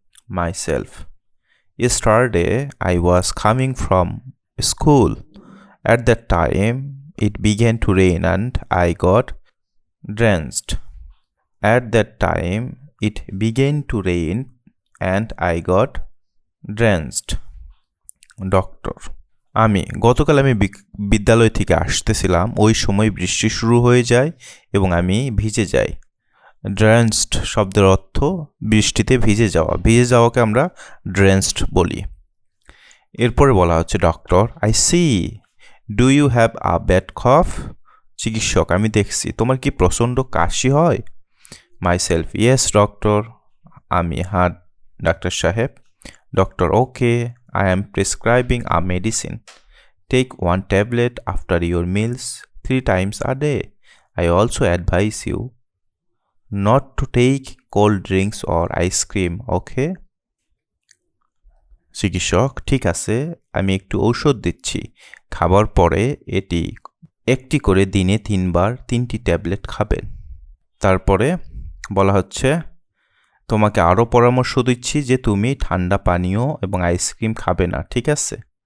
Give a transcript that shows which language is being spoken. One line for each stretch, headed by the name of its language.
English: Myself, yesterday I was coming from school. At that time it began to rain and I got drenched. At that time it began to rain and I got drenched.
Bangla: Doctor, গতকাল আমি বিদ্যালয় থেকে আসতেছিলাম, ওই সময় বৃষ্টি শুরু হয়ে যায় এবং আমি ভিজে যাই। ড্রেন্সড শব্দের অর্থ বৃষ্টিতে ভিজে যাওয়া। ভিজে যাওয়াকে আমরা ড্রেন্সড বলি। এরপরে বলা হচ্ছে
English: Doctor, I see, do you have a bad cough?
Bangla: চিকিৎসক, আমি দেখছি, তোমার কি প্রচণ্ড কাশি হয়?
English: Myself, yes doctor.
Bangla: আমি, হ্যাঁ ডাক্তার সাহেব।
English: Doctor, okay, I am prescribing a medicine. Take 1 tablet after your meals 3 times a day. I also advise you not to take cold drinks or ice cream, okay?
Bangla: চিকিৎসক, ঠিক আছে, আমি একটু ঔষধ দিচ্ছি, খাবার পরে একটি করে দিনে 3 বার 3টি ট্যাবলেট খাবেন। তারপরে বলা হচ্ছে, তোমাকে আরও পরামর্শ দিচ্ছি যে তুমি ঠান্ডা পানীয় এবং আইসক্রিম খাবে না, ঠিক আছে?